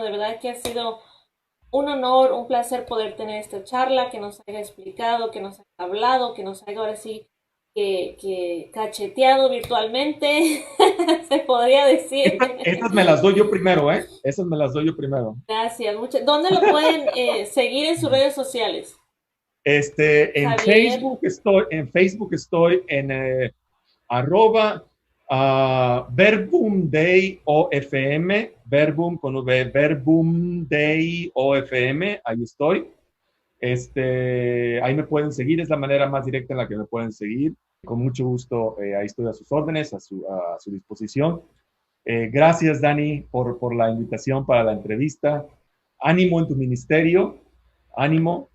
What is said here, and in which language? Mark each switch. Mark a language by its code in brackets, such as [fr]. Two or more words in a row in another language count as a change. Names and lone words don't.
[es] De verdad que ha sido un honor, un placer poder tener esta charla, que nos haya explicado, que nos haya hablado, que nos haya ahora sí que cacheteado virtualmente, se podría decir. Estas me las doy yo primero, ¿eh? Esas me las doy yo primero. Gracias. ¿Dónde lo pueden seguir en sus redes sociales? En Facebook estoy en arroba Verbum Dei OFM, Verbum con V, Verbum Dei OFM, ahí estoy. Ahí me pueden seguir, es la manera más directa en la que me pueden seguir. Con mucho gusto, ahí estoy a sus órdenes, a su disposición. Gracias, Dani, por la invitación para la entrevista. Ánimo en tu ministerio, ánimo.